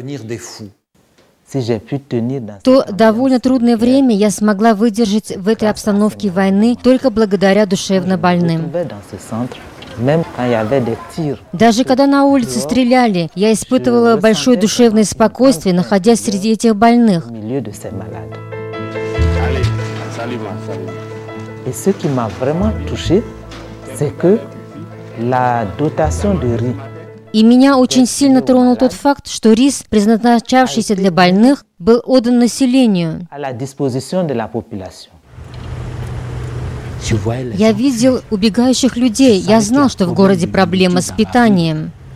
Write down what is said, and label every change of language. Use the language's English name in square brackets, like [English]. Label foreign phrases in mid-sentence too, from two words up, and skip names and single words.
[Russian] То довольно трудное время я смогла выдержать в этой обстановке войны только благодаря душевно больным. Даже когда на улице стреляли, я испытывала большое душевное спокойствие, находясь среди этих больных. [French] Et ce qui m'a vraiment touché, c'est que la dotation de riz. [Russian] И меня очень сильно тронул тот факт, что рис, предназначавшийся для больных, был отдан населению. Я видел убегающих людей, я знал, что в городе проблема с питанием.